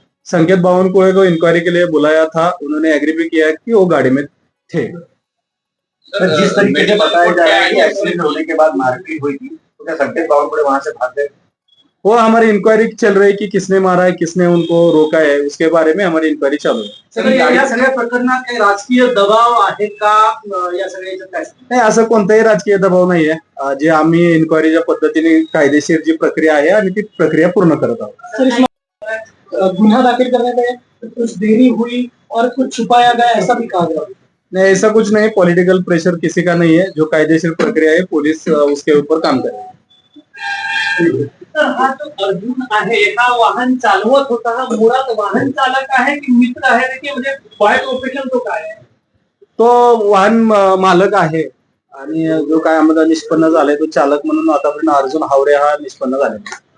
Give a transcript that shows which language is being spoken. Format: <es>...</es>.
<hi>संकेत बावनकुळे को इंक्वायरी के लिए बुलाया था. उन्होंने एग्री भी किया कि वो गाड़ी में थे. जिस तरीके से बताया जा रहा है कि एक्सीडेंट होने के बाद मारपीट हुई थी, तो क्या संकेत बावनकुळे वहां से भाग गए? वो हमारी इंक्वायरी चल रही है कि किसने मारा है, किसने उनको रोका है, उसके बारे में हमारी इंक्वायरी चालू है.</hi> <mr>सर या सगळ्या प्रकरणात काही राजकीय दबाव आहे का या सगळ्याचं काय नाही, असं कोणताही राजकीय दबाव नाहीये. जे आम्ही इन्क्वायरीच्या पद्धतीने कायदेशीर जी प्रक्रिया आहे आम्ही ती प्रक्रिया पूर्ण करत आहोत.</mr> <hi>सर इसमें गुन्हा दाखिल करने में कुछ देरी हुई और कुछ छुपाया गया ऐसा भी कहा गया. नहीं, ऐसा कुछ नहीं. पॉलिटिकल प्रेशर किसी का नहीं है. जो कायदेशीर प्रक्रिया है पुलिस उसके ऊपर काम करे.</hi> <mr>तर हा जो अर्जुन आहे हा वाहन चालवत होता, हा मुळात वाहन चालक आहे की मित्र आहे की म्हणजे बाय प्रोफेशन तो काय आहे? तो वाहन मालक आहे आणि जो काय आम्हाला निष्पन्न झालाय तो चालक म्हणून आतापर्यंत अर्जुन हावरे हा निष्पन्न झालेला.</mr>